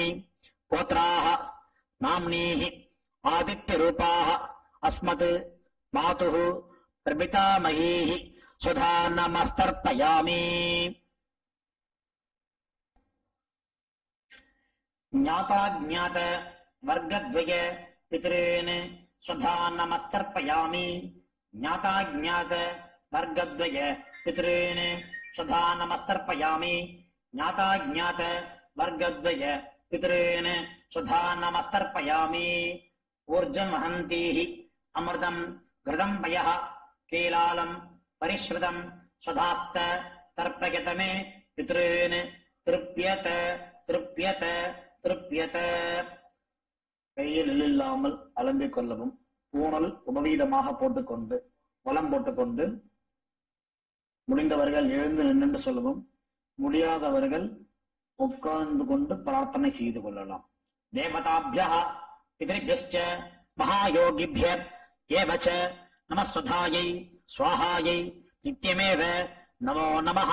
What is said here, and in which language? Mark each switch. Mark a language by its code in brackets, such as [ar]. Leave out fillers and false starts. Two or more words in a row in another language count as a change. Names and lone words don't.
[sa] गोत्राः नाम्नीः आदित्य रूपाः अस्मत् मातुः प्रपितामहीः स्वधा नमस्तर्पयामि. ज्ञाता अज्ञात वर्गद्वय पितॄन् स्वधा नमस्तर्पयामि. ज्ञाता अज्ञात वर्गद्वय पितॄन् स्वधा नमस्तर्पयामि. ज्ञाता अज्ञात वर्गद्वय पितॄन् स्वधा नमस्तर्पयामि. ऊर्जं वहन्तीः अमृतं घृतं पयः कीलालं परिस्रुतं स्वधास्थ तर्पयत मे पितॄन् तृप्यत तृप्यत तृप्यत. [ta] கையில் இல்லாமல் அலம்பிக் கொள்ளவும். பூணல் உபவீதமாக போட்டுக்கொண்டு வலம் போட்டுக்கொண்டு முடிந்தவர்கள் எழுந்து நின்று சொல்லவும். முடியாதவர்கள் உட்கார்ந்து கொண்டு பிரார்த்தனை செய்து கொள்ளலாம். [sa] தேவதாபியः பிதृभ्यश्च மகாயோகிभ्यः एव च नमस्स्वधायै स्वाहायै नित्यमेव नमो नमः.